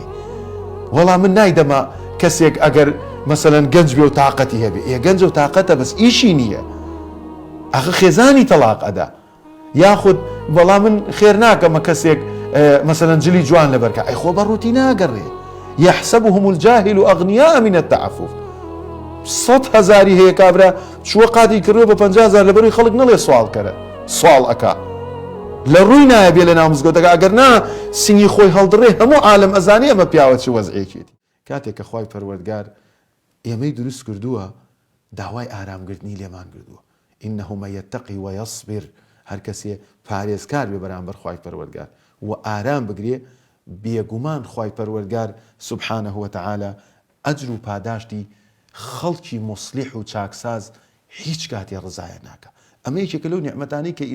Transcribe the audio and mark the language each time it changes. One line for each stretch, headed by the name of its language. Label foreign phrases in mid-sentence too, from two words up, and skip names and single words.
Central Kurdish: وەڵام من نایدەما کەسێک ئەگەر مەسەلەن گەنج بێ و تااقەتی هەبێ گەنج و تااقەتە بەس ئیشی نییە ئەخە خێزانی تەلاق ئەدا یاخود وەڵام من خێر ناکەمە کەسێک مەسەلەن جلی جوان لەبەرکە ئەی خۆ بەڕووتی ناگەڕێ
Arabic: يحسبهم الجاهل أغنياء من التعفف
Central Kurdish: 100,000 هەیە کابرا چووە قاتی کردووە بە 50,000 لەبەروی خەڵک نەڵێ سوال کەرە سوال ئەکا لە ڕووی نایە بێ لە ناو مزگەوتەکە ئەگەر نا سینگی خۆی هەڵدڕێ هەموو عالم ئەزانێ ئەمە پیاوە چی وەزعێکێتی کاتێک کە خوای پەروەردگار ئێمەی دروست کردووە داوای ئارامگرتنی لێمان کردووە
Arabic: إنه من يتقي ويصبر
Central Kurdish: هەر کەسێ پارێزکار بێ بەرامبەر خوای پەروەردگار و ئارام بگرێ بێگومان خوای پەروەردگار
Arabic: سبحانه وتعالى
Central Kurdish: ئەجر و پاداشتی خەڵکی مصلح و چاکساز هیچ کاتی ڕزایە ناکە ئەمە یەکێکە لەو نیعمەتانەی کە